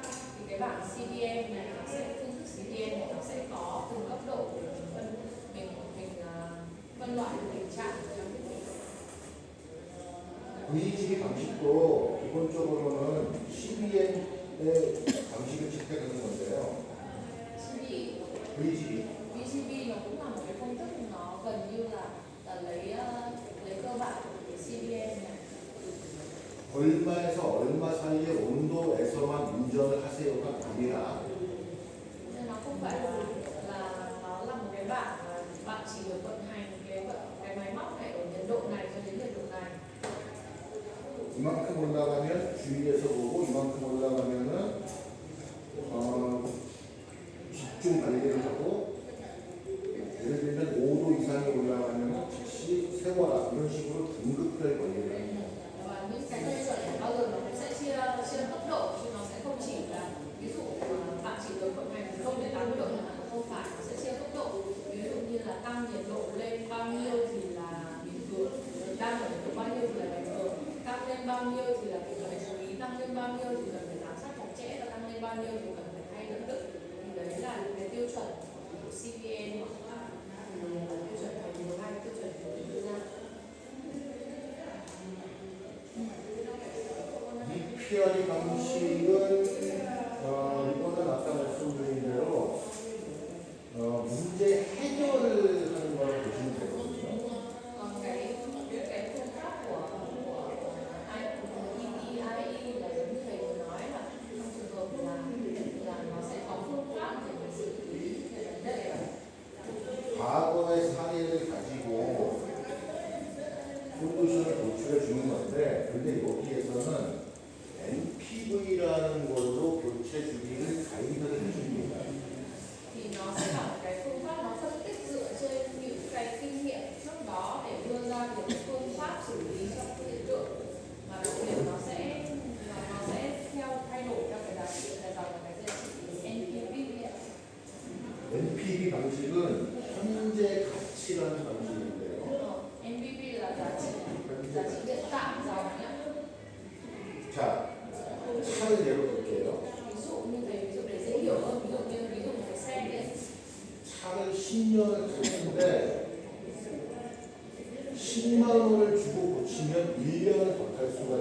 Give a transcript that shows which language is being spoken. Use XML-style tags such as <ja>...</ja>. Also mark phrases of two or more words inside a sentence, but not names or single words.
<vi>Thì cái bảng CBM này nó sẽ, phương thức CBM này nó sẽ có từng cấp độ để mình phân loại được tình trạng của trang thiết bị.</vi> <ko>VGB 방식도 기본적으로는 CBM의 방식을 채택하는 건데요. VGB.</ko> <vi>VGB nó cũng là một cái phương thức, nó gần như là lấy cơ bản của cái CBM này.</vi> <ko>얼마에서 얼마 사이의 온도에서만 운전을 하세요가 아니라</ko> <vi>Nên nó không phải là nó là một cái bảng mà bạn chỉ được vận hành cái máy móc này ở nhiệt độ này cho đến nhiệt độ này.</vi> <ko>이만큼 올라가면 주의해서 보고 이만큼 올라가면은 집중 관리를 하고 예를 들면 5도 이상이 올라가면 즉시 세워라 이런 식으로 등급별 관리를 합니다.</ko> <vi>Và những cái tiêu chuẩn này bao giờ nó cũng sẽ chia cấp độ, chứ nó sẽ không chỉ là ví dụ bạn chỉ được vận hành từ 0 đến 80 độ chẳng hạn, không phải, nó sẽ chia cấp độ. Ví dụ như là tăng nhiệt độ lên bao nhiêu thì là bình thường, đang ở nhiệt độ bao nhiêu thì là bình thường, tăng lên bao nhiêu thì là cần phải chú ý, tăng lên bao nhiêu thì cần phải giám sát chặt chẽ, và tăng lên bao nhiêu thì cần phải thay lập tức. Thì đấy là những cái tiêu chuẩn của CVN hoặc tiêu chuẩn phải điều hay tiêu chuẩn của đưa ra.</vi> <ko>EPR이 방식은 이거는 아까 말씀드린 대로 문제 해결을 하는 거라고 보시면 되거든요.</ko> <vi>Còn cái phương pháp của EPIE là giống như thầy vừa nói, là trong trường hợp là nó sẽ có phương pháp để mà xử lý cái vấn đề.</vi> <ko>과거의 사례를 가지고 솔루션을 도출해 주는 건데, 근데 여기에서는 NPV라는 걸로 교체 주기를 가이드를 해줍니다.</ko> <vi>Thì nó sẽ là một cái phương pháp nó phân tích dựa trên những cái kinh nghiệm trước đó để đưa ra được phương pháp xử lý cho cái hiện tượng, mà đặc biệt nó sẽ theo thay đổi theo cái giá trị là dòng cái giá trị NPV.</vi> <ko>NPV 방식은 현재 가치라는 방식인데요.</ko> <vi>NPV là giá trị hiện tại dòng nhé.</vi> <ko>자, 차를 예로 들게요.</ko> <vi>Ví dụ để dễ hiểu hơn, ví dụ một cái xe đấy.</vi> <ko>차를 10년을 탔는데 10만 원을 주고 고치면 1년을 더 탈 수</ko>